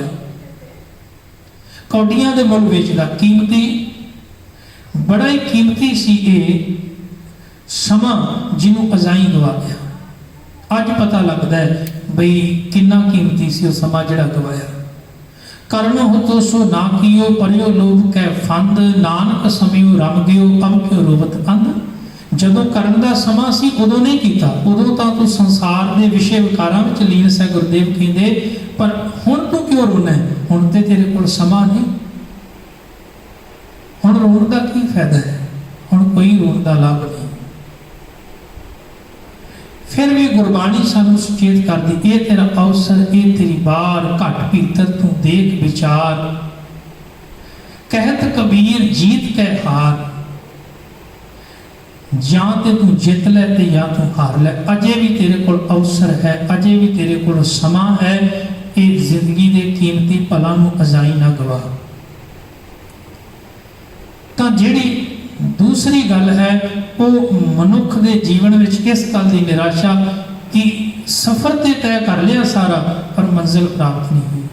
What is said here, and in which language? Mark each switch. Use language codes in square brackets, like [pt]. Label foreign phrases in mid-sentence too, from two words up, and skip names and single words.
[pa] ਕੌਡੀਆਂ ਦੇ ਮੁੱਲ ਵੇਚਦਾ, ਕੀਮਤੀ ਬੜਾ ਹੀ ਕੀਮਤੀ ਸੀ ਯੇ ਸਮਾਂ ਜਿਨ੍ਹੋਂ ਅਜਾਈਂ ਗਵਾ ਲਿਆ। ਅੱਜ ਪਤਾ ਲੱਗਦਾ ਹੈ ਬਈ ਕਿੰਨਾ ਕੀਮਤੀ ਸੀ ਵੋ ਸਮਾਂ ਜਿਹੜਾ ਗਵਾਇਆ। ਕਰਣੋ ਹੁਤੋ ਸੋ ਨਾ ਕੀਓ ਪਰਿਓ ਲੋਭ ਕੈ ਫੰਧ, ਨਾਨਕ ਸਮਿਓ ਰਮਿ ਗਇਓ ਅਬ ਕਿਉ ਰੋਵਤ ਅੰਧ। ਜਦੋਂ ਕਰਨ ਦਾ ਸਮਾਂ ਸੀ ਉਦੋਂ ਨਹੀਂ ਕੀਤਾ, ਉਦੋਂ ਤਾਂ ਤੂੰ ਸੰਸਾਰ ਦੇ ਵਿਸ਼ੇ ਵਿਕਾਰਾਂ ਵਿੱਚ ਲੀਨ ਸੈਂ। ਗੁਰਦੇਵ ਕਹਿੰਦੇ ਪਰ ਹੁਣ ਤੂੰ ਕਿਉਂ ਰੋਣਾ ਹੈ, ਹੁਣ ਤੇ ਤੇਰੇ ਕੋਲ ਸਮਾਂ ਨਹੀਂ, ਹੁਣ ਰੋਣ ਦਾ ਕੀ ਫ਼ਾਇਦਾ ਹੈ, ਹੁਣ ਕੋਈ ਰੋਣ ਦਾ ਲਾਭ ਨਹੀਂ। ਫਿਰ ਭੀ ਗੁਰਬਾਣੀ ਸਾਨੂੰ ਸੁਚੇਤ ਕਰ ਦੀ, ਯੇ ਤੇਰਾ ਅਵਸਰ, ਯੇ ਤੇਰੀ ਬਾਰ, ਘਟ ਭੀਤਰ ਤੂ ਦੇਖ ਵਿਚਾਰ। ਕਹਤ ਕਬੀਰ ਜੀਤ ਕੈ ਹਾਰ, ਜਾਂ ਤੇ ਤੂੰ ਜਿੱਤ ਲੈ ਤੇ ਜਾਂ ਤੂੰ ਹਾਰ ਲੈ। ਅਜੇ ਵੀ ਤੇਰੇ ਕੋਲ ਅਵਸਰ ਹੈ, ਅਜੇ ਵੀ ਤੇਰੇ ਕੋਲ ਸਮਾਂ ਹੈ। ਇਹ ਜ਼ਿੰਦਗੀ ਦੇ ਕੀਮਤੀ ਪਲਾਂ ਨੂੰ ਅਜ਼ਾਈ ਨਾ ਗਵਾ। ਤਾਂ ਜਿਹੜੀ ਦੂਸਰੀ ਗੱਲ ਹੈ ਉਹ ਮਨੁੱਖ ਦੇ ਜੀਵਨ ਵਿੱਚ ਇਸ ਗੱਲ ਦੀ ਨਿਰਾਸ਼ਾ ਕਿ ਸਫ਼ਰ ਤੇ ਤੈਅ ਕਰ ਲਿਆ ਸਾਰਾ ਪਰ ਮੰਜ਼ਿਲ ਪ੍ਰਾਪਤ ਨਹੀਂ ਹੋਈ।